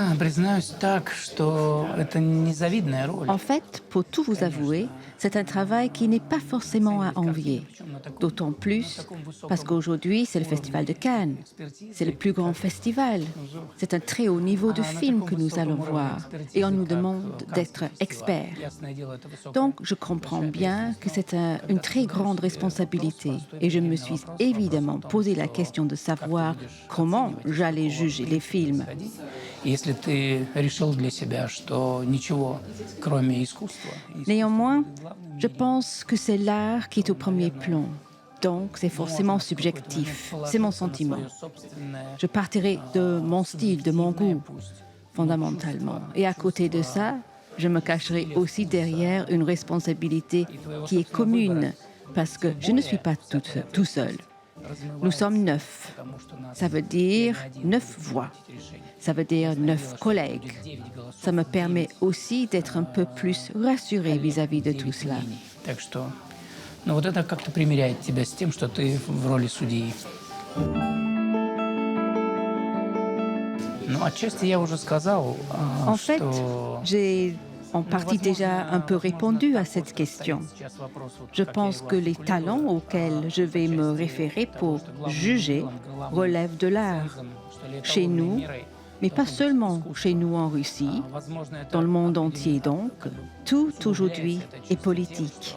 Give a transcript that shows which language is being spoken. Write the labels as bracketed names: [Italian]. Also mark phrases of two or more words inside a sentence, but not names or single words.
[Russian] Признаюсь так, что это незавидная роль. [French] En fait, pour tout vous avouer, c'est un travail qui n'est pas forcément à envier. D'autant plus parce qu'aujourd'hui, c'est le Festival de Cannes. C'est le plus grand festival. C'est un très haut niveau de film que nous allons voir et on nous demande d'être experts. Donc, je comprends bien que c'est une très grande responsabilité et je me suis évidemment posé la question de savoir comment j'allais juger les films. [Russian] Если ты решил для себя, что ничего, кроме искусства... [French] Néanmoins, je pense que c'est l'art qui est au premier plan. Donc, c'est forcément subjectif. C'est mon sentiment. Je partirai de mon style, de mon goût, fondamentalement. Et à côté de ça, je me cacherai aussi derrière une responsabilité qui est commune, parce que je ne suis pas tout seul. Nous sommes 9. Ça veut dire 9 voix. Ça veut dire 9 collègues. Ça me permet aussi d'être un peu plus rassurée vis-à-vis de tout cela. [Russian] Так что, ну вот это как-то примиряет тебя с тем, что ты в роли судьи. Ну, отчасти я уже сказал, [French] En fait, [Russian] что... [French] j'ai en partie déjà un peu répondu à cette question. Je pense que les talents auxquels je vais me référer pour juger relèvent de l'art. Chez nous, mais pas seulement chez nous en Russie, dans le monde entier donc, tout aujourd'hui est politique.